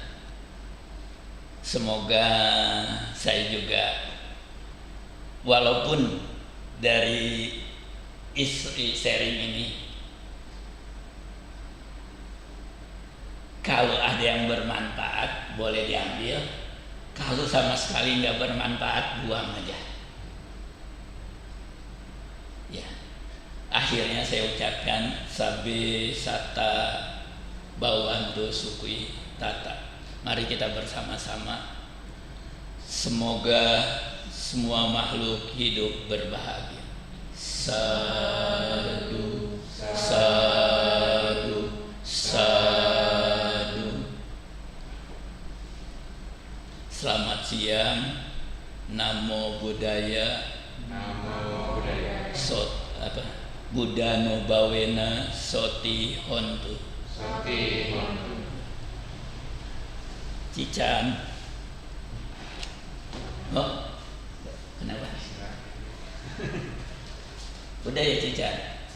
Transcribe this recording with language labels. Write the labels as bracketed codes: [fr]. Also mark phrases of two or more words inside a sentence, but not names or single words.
[id] Semoga saya juga, walaupun dari istri sharing ini, kalau ada yang bermanfaat boleh diambil, kalau sama sekali nggak bermanfaat buang aja. Ya, akhirnya saya ucapkan [pi] sabe sata bawanto sukui tata. [id] Mari kita bersama-sama, semoga semua makhluk hidup berbahagia. [pi] Sadu, sadu, sadu. [id] Selamat siang. [pi] Namo Buddhaya. Namo Buddhaya. Buddha no bawena soti hontu. Soti hontu. [id] Cican. Oh, kenapa? Udah ya Cican.